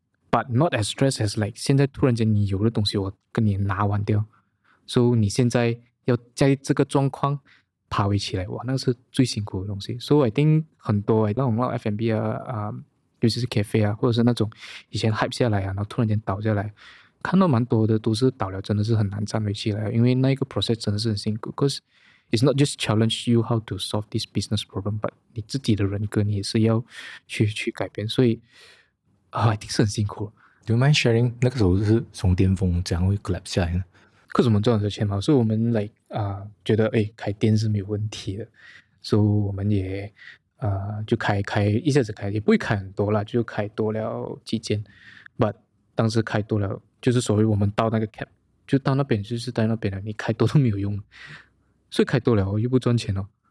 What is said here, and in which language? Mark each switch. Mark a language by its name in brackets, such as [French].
[English] But not as stress as [Chinese] 现在突然间你有的东西我跟你拿完掉，所以你现在要在这个状况爬回起来，哇，那是最辛苦的东西。所以 [English] I think [Chinese] 很多那种F&B 尤其是 cafe 或者是那种以前 hype 下来然后突然间倒下来，看到蛮多的都是倒了，真的是很难站回起来，因为那个 process 真的是很辛苦。可是 [English] it's not just challenge you how to solve this business problem, but [Chinese] 你自己的人格你也是要去改变，所以一定是很辛苦。 [English] Do you mind sharing [Chinese] 那个时候是从巅峰怎样会 collapse 下来呢？可是我们赚很多钱嘛，所以我们觉得开店是没有问题的，所以我们也就开一下子开，也不会开很多啦，就开多了几间。 But 当时开多了，就是所谓我们到那个 cap， 就到那边就是在那边了，你开多都没有用，所以开多了又不赚钱哦。